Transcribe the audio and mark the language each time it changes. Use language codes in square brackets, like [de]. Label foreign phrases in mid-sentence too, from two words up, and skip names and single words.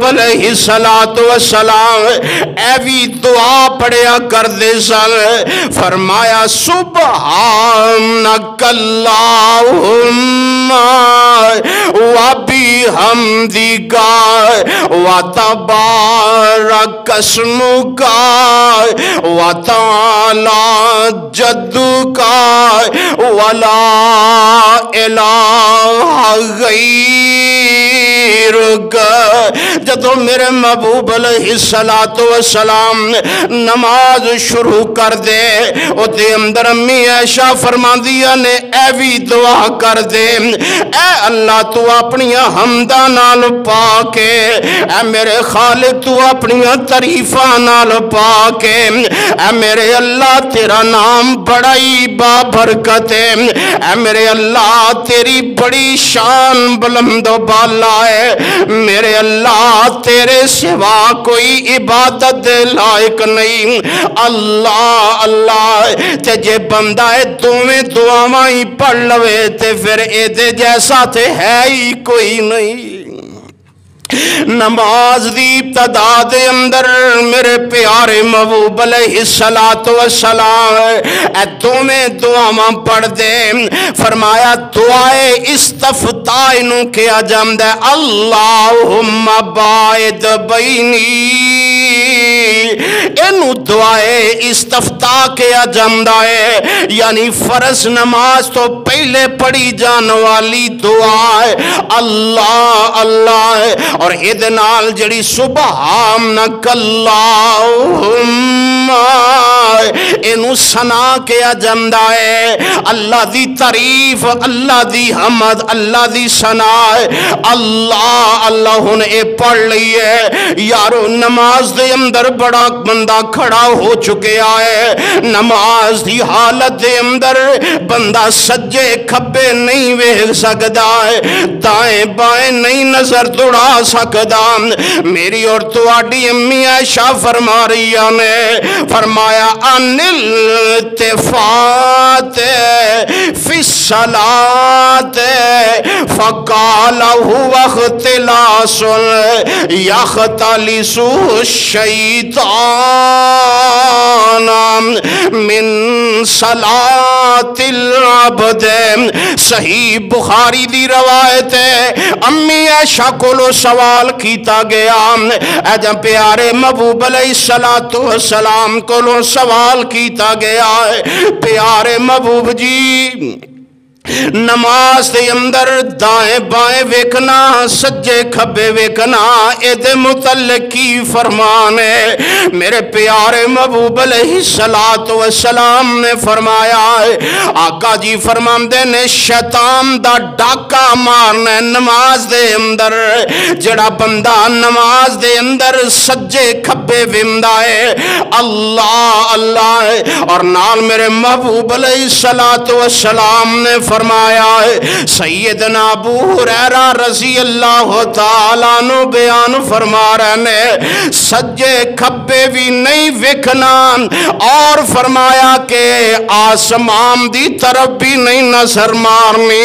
[pa] علیہ السلام ایوی دعا پڑھیا کر دے سن، فرمایا [ar] سبحانک اللہم و بحمدک و تبارک اسمک و تعالی جدک و لا الہ غیر۔ [pa] جدو میرے محبوب علیہ السلام نماز شروع کر دے او دے اندر امی عائشہ فرما دیا نے ایوی دعا کر دے، اے اللہ تو اپنیاں حمدہ نال پاکے، اے میرے خالق تو اپنیاں تعریفاں نال پاکے، اے میرے اللہ تیرا نام بڑائی با برکت ہے، اے میرے اللہ تیری بڑی شان بلند و بالا ہے، میرے اللہ تیرے سوا کوئی عبادت لائق نہیں۔ اللہ اللہ تے جے بندہ دوویں دعاواں ہی پڑھ لوے تے پھر اے دے جیسا تے ہے ہی کوئی نہیں۔ نماز دی ابتدا دے اندر میرے پیارے محبوب علیہ السلام اے دوویں دعاواں پڑھ دے، فرمایا دعائے استفتاح نو کیا جاندا ہے، [ar] اللہم باعد بینی، [pa] اینو دعائے استفتاح کیا جاندا ہے، یعنی فرض نماز تو پہلے پڑھی جان والی دعا ہے اللہ اللہ، اور ایدے نال جڑی سبحانک اللہم اینو ثنا کیا جاندا ہے، اللہ دی تعریف، اللہ دی حمد، اللہ دی ثنا ہے، اللہ اللہ ہن اے پڑھ لئیے یارو۔ نماز دے اندر بڑا بندہ کھڑا ہو چکے آئے، نماز دی حالت دے اندر بندہ سجے کھبے نہیں ویکھ سکدا ہے، دائیں بائیں نہیں نظر دوڑا سکدا۔ میری اور تواڈی امی عائشہ فرما رہی نے، فرمایا [ar] ان التفات فی الصلاۃ فقال هو اختلاس یختلس الشیطان من صلاۃ العبد۔ [pa] صحیح بخاری دی روایت ہے، امی عائشہ کو سوال کیتا گیا، اے جب پیارے محبوب علیہ السلام کو سوال کیتا گیا ہے، پیارے محبوب جی نماز دے اندر دائیں بائیں ویکھنا سجے کھبے ویکھنا اے دے متعلق کی فرمان ہے؟ میرے پیارے محبوب علیہ السلام نے فرمایا ہے، آقا جی فرماندے نے شیطان دا ڈاکا مارنا ہے نماز دے اندر، جڑا بندہ نماز دے اندر سجے کھبے ویندا ہے اللہ اللہ، اور نال میرے محبوب علیہ السلام نے فرمایا ہے، سیدنا ابو ہریرہ رضی اللہ تعالیٰ عنہ بیان فرما رہے ہیں، سجے کھبے بھی نہیں وکھنا، اور فرمایا کہ آسمان دی طرف بھی نہیں نظر مارنی۔